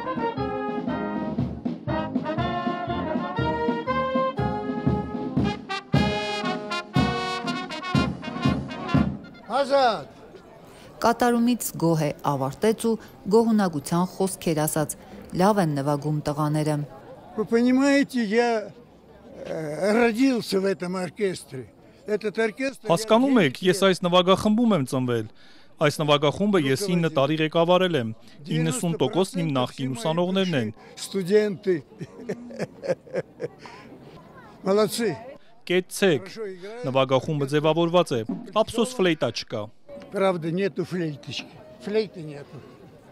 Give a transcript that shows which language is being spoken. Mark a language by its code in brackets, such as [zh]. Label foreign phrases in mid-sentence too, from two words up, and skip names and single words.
[hy] Ազատ։ Կատարումից գոհ է, ավարտեց ու գոհունակության խոսքեր ասաց։ Լավ են նվագում տղաները։ [ru] Вы понимаете, я родился в этом оркестре. [hy] Հասկանում եք, ես այս նվագախմբում եմ ծնվել։ Այս նվագախումբը ես 9 տարի ղեկավարել եմ։ 90% իմ նախկին ուսանողներն են։ [ru] Студенты. Молодцы։ [hy] Կեցցեք։ Նվագախումբը ձևավորված է։ Ափսոս ֆլեյտա չկա։ [ru] Правда, нету флейточки. Флейты нету.